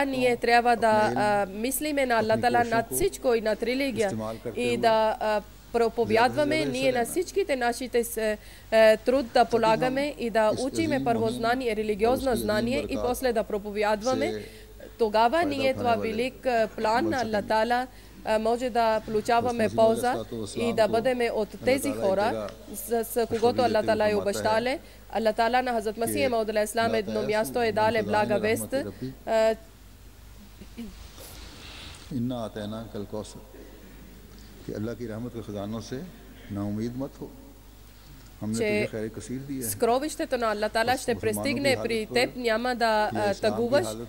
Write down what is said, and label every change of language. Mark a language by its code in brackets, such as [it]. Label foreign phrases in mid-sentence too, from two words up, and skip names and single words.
[bg] Ние трябва да мислиме на Аллах Таала над всичко и над религия и да проповядваме ние на всичките нашите труд да полагаме и да учиме първо знание, религиозно знание и после да проповядваме. Тогава ние това велик план на Аллах Таала може да получаваме полза и да бъдем от тези хора, с когото Аллах Таала е обещале. Аллах Таала на Хазрат Масих Мауд [ar] عليه السلام [bg] едно място е дале блага вест. Че скровището на Аллах Таала ще пристигне при теб, няма да тъгуваш.